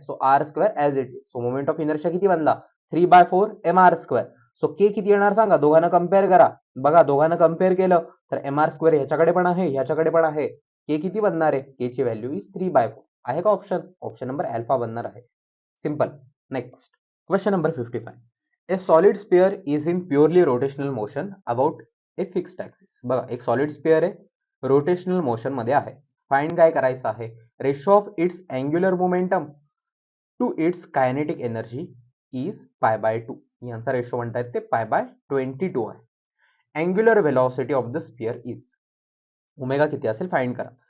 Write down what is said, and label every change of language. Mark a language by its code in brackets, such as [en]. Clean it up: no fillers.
[mr] So r² as it is. So moment of inertia किती बनला? 3/4 mr². So के किती येणार सांगा? दोघांना कम्पेअर करा. बघा दोघांना कम्पेअर केलं तर mr² ह्याच्याकडे पण आहे, ह्याच्याकडे पण आहे. के किती बनणार आहे? के ची व्हॅल्यू इज 3/4. आहे का ऑप्शन? ऑप्शन नंबर अल्फा बनणार आहे. [en] Simple. Next question number 55. A solid sphere is in purely rotational motion about a fixed axis. [mr] बघा एक सॉलिड स्पियर आहे, रोटेशनल मोशन मध्ये आहे. फाइंड काय करायचं आहे? [en] Ratio of its angular momentum to its kinetic energy is π/2. [mr] यांचा ratio म्हणतायत ते π/22 आहे. [en] angular velocity of the sphere is omega [mr] किती असेल फाइंड करा.